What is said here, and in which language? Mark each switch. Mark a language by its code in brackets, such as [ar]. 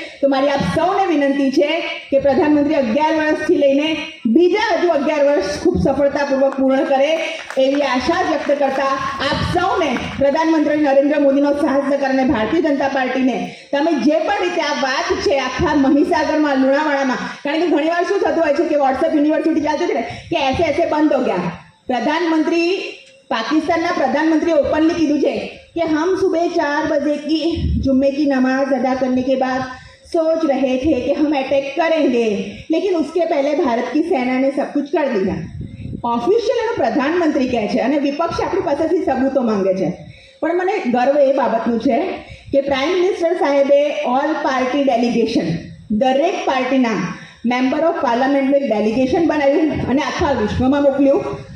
[gu] તો મારી આપ સૌને વિનંતી છે કે પ્રધાનમંત્રી 11 વર્ષથી લઈને બીજા હજુ 11 વર્ષ ખૂબ સફળતાપૂર્વક પૂર્ણ કરે એવી આશા વ્યક્ત કરતા આપ સૌને પ્રધાનમંત્રી નરેન્દ્ર મોદીનો સાહસ અને ભારતીય જનતા પાર્ટીને તમે જે પણ રીતે આ વાત છે આખા મહીસાગરમાં, લુણાવાડામાં, કારણ કે ઘણીવાર શું થતું હોય છે કે વોટ્સએપ યુનિવર્સિટી ચાલતું છે કે [hi] ऐसे બંધ હો ગયા. [gu] પ્રધાનમંત્રી, પાकिस्तानના પ્રધાનમંત્રીએ ઓપનલી કીધું છે કે [hi] હમ સુબહ 4 बजे की जुम्मे की नमाज अदा करने के बाद सोच रहे थे कि हम अटैक करेंगे, लेकिन उसके पहले भारत की सेना ने सब कुछ कर दिया. [gu] ઓફિશિયલ એનો પ્રધાનમંત્રી કહે છે અને વિપક્ષ આપણી પાસેથી સબૂતો માંગે છે. પણ મને ગર્વ એ બાબતનું છે કે પ્રાઇમ મિનિસ્ટર સાહેબે ઓલ પાર્ટી ડેલિગેશન, દરેક પાર્ટીના મેમ્બર ઓફ પાર્લામેન્ટનું એક ડેલિગેશન બનાવ્યું અને આખા વિશ્વમાં મોકલ્યું.